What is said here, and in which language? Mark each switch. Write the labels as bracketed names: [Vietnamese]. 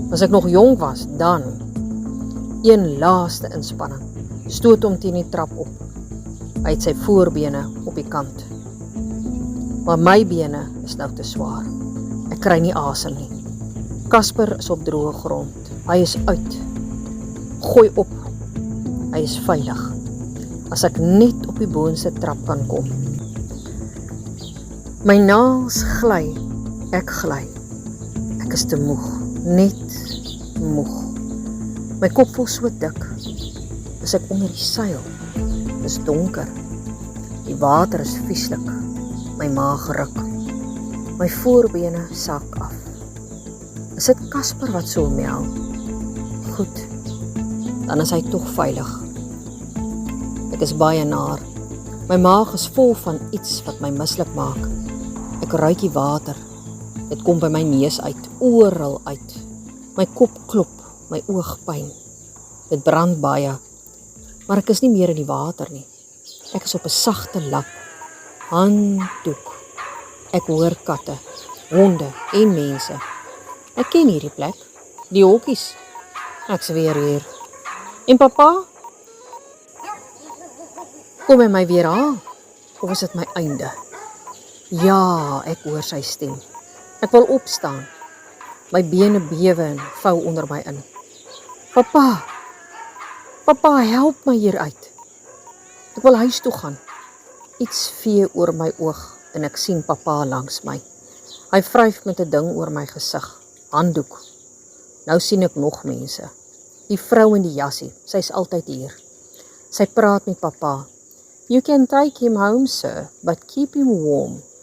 [Afrikaans] As ek nog jong was, dan een laaste inspanning. Stoot hom teen die trap op. Hy het sy voorbene op die kant. Maar my bene is nou te swaar. Ek kry nie asem nie. Casper is op droë grond. Hy is uit. Gooi op. Hy is veilig. As ek net op die boonste trap kan kom. My naels gly. Ek gly. Ek is te moeg. Net moeg. My kop voel so dik. As ek onder die seil. Dis donker. Die water is vieslik. My maag ruk. My voorbene sak af. Is dit Casper wat so miauw? Goed. Dan is hy tog veilig. Ek is baie naar. My maag is vol van iets wat my mislik maak. Ek ruik die water. Dit kom by my neus uit, oral uit. My kop klop, my oog pyn. Dit brand baie. Maar ek is nie meer in die water nie. Ek is op 'n sagte lap. Handdoek. Ek hoor katte, honde en mense. Ek ken hierdie plek. Die hokkies. Ek's weer hier. En papa? Kom hy my weer haal? Of is dit my einde? Ja, ek hoor sy stem. Ek wil opstaan. My bene bewe en vou onder my in. Papa, help my hier uit. Ek wil huis toe gaan. Iets vee oor my oog en ek sien papa langs my. Hy vryf met 'n ding oor my gesig, handdoek. Nou sien ek nog mense. Die vrou in die jassie, sy's altyd hier. Sy praat met papa. [English] You can take him home, sir, but keep him warm.